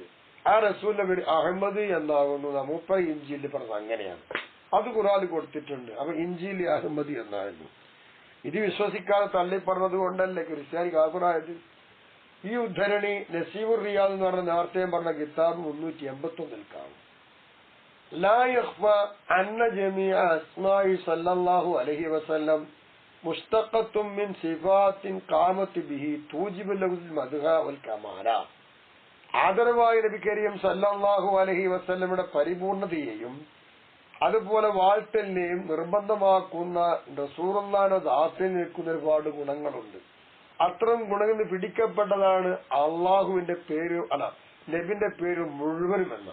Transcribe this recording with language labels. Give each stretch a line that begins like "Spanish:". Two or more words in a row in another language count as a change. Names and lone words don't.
Malayalam: ആ റസൂലിന്റെ പേര് അഹമ്മദ് എന്നാകുന്നു. മൂപ്പര് ഇഞ്ചിയിൽ പറഞ്ഞത് അങ്ങനെയാണ്. അത് ഖുർആനിൽ കൊടുത്തിട്ടുണ്ട്. അപ്പൊ ഇഞ്ചിയിൽ അഹമ്മദ് എന്നായിരുന്നു. ഇത് വിശ്വസിക്കാതെ തള്ളി പറഞ്ഞത് കൊണ്ടല്ലേ ക്രിസ്ത്യാനി കാഫിറായത്. ഈ ഉദ്ധരണി നസീമുർ റിയാദ് എന്ന് പറഞ്ഞ നേരത്തെ പറഞ്ഞ കിതാബ് 381 കാണും.
Arabic: لا يخفى أن جميع أسماء صلى الله عليه وسلم مشتقة من صفات قامت به توجب له المدح والكمال.
Malayalam: ആദരവായ നബി
Arabic: كريم صلى الله عليه وسلم
Malayalam: പരിപൂർണതയെയും അതുപോലെ വാഴ്ത്തലിനെയും നിർബന്ധമാക്കുന്ന റസൂലുള്ളാഹിന്റെ ദാത്തിൽ നിൽക്കുന്ന ഒരുപാട് ഗുണങ്ങളുണ്ട്. അത്തരം ഗുണങ്ങൾ പിടിക്കപ്പെട്ടതാണ് അള്ളാഹുവിന്റെ പേര് നബിന്റെ പേര് മുഴുവനും എന്ന.